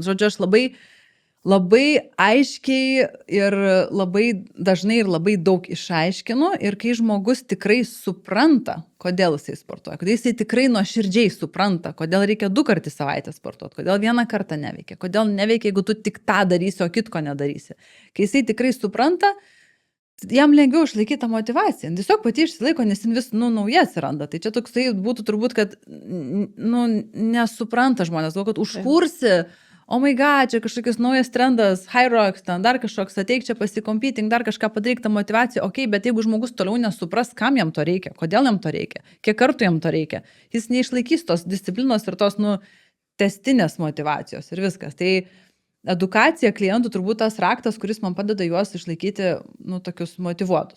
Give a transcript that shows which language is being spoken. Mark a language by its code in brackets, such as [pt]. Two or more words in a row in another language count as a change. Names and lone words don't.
[lt] Žodžiu, aš labai aiškiai ir labai dažnai ir labai daug išaiškinu ir kai žmogus tikrai supranta, kodėl jisai sportuoja, kodėl jisai tikrai nuoširdžiai supranta, kodėl reikia 2 kartus į savaitę sportuoti, kodėl 1 kartą neveikia, kodėl neveikia, jeigu tu tik tą darysi, o kitko nedarysi. Kai jisai tikrai supranta, jam lengviau išlaikyti tą motivaciją. Tiesiog pati išsilaiko, nes jis vis nauja atsiranda. Tai čia toksai būtų turbūt, kad nesupranta žmonės, kad užkursi, [en] oh my god, [lt] čia kažkokius naujas trendas, [en] high rocks, [lt] ten dar kažkoks, ateik čia pasikompeting, dar kažką padaryk tą motivaciją, bet jeigu žmogus toliau nesupras, kam jam to reikia, kodėl jam to reikia, kiek kartų jam to reikia, jis neišlaikys tos disciplinos ir tos, testinės motivacijos ir viskas. Tai edukacija klientų turbūt tas raktas, kuris man padeda juos išlaikyti, tokius motyvuotus.